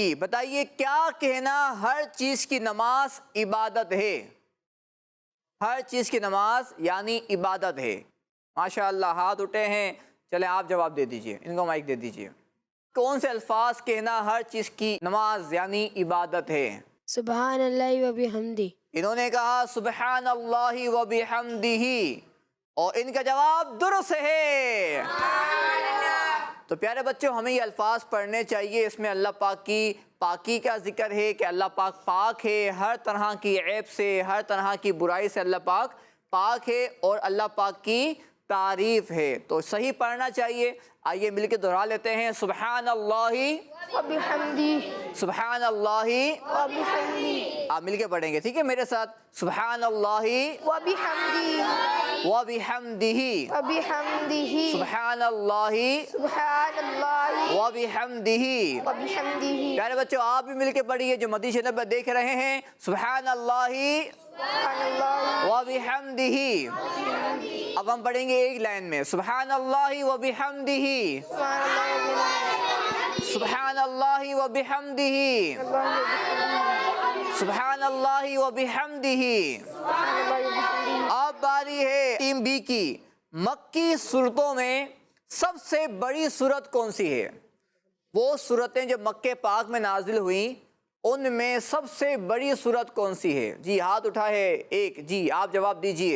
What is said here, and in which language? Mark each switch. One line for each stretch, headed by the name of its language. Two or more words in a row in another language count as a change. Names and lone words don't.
Hindi: बताइए क्या कहना हर चीज़ की नमाज इबादत है? हर चीज़ की नमाज यानी इबादत है। माशाअल्लाह, हाथ उठे हैं। चले आप जवाब दे दीजिए, इनको माइक दे दीजिए। कौन से अल्फाज कहना हर चीज़ की नमाज यानी इबादत है?
Arabic: سبحان الله وبحمدي.
Hindi: इन्होंने कहा
Arabic: سبحان الله وبحمده,
Hindi: और इनका जवाब दुरुस्त है। तो प्यारे बच्चों, हमें ये अल्फाज पढ़ने चाहिए। इसमें अल्लाह पाक की पाकी का जिक्र है कि अल्लाह पाक पाक है, हर तरह की ऐब से, हर तरह की बुराई से अल्लाह पाक पाक है, और अल्लाह पाक की तारीफ़ है। तो सही पढ़ना चाहिए। आइए मिलके दोहरा लेते हैं। सुबहानल्लाहि
Arabic: وبحمدي,
Hindi: सुबहानल्लाहि,
Arabic: وبحمدي,
Hindi: आप मिलके पढ़ेंगे, ठीक है मेरे साथ? सुबहानल्लाहि
Arabic: وبحمدي, وبحمده, وبحمده,
Hindi: सुबहानल्लाहि सुबहानल्लाहि
Arabic: وبحمده. وبحمده,
Hindi: प्यारे बच्चों, आप भी मिलके पढ़िए जो मदनी चैनल पर देख रहे हैं। सुबहानल्लाहि सुबहानल्लाहि
Arabic: وبحمده.
Hindi: अब हम पढ़ेंगे एक लाइन में,
Arabic: سبحان الله وبحمده، سبحان الله وبحمده، سبحان الله وبحمده.
Hindi: अब बारी है टीम बी की। मक्की सूरतों में सबसे बड़ी सूरत कौन सी है? वो सूरतें जो मक्के पाक में नाजिल हुई, उनमें सबसे बड़ी सूरत कौन सी है? जी हाथ उठा है एक। जी आप जवाब दीजिए।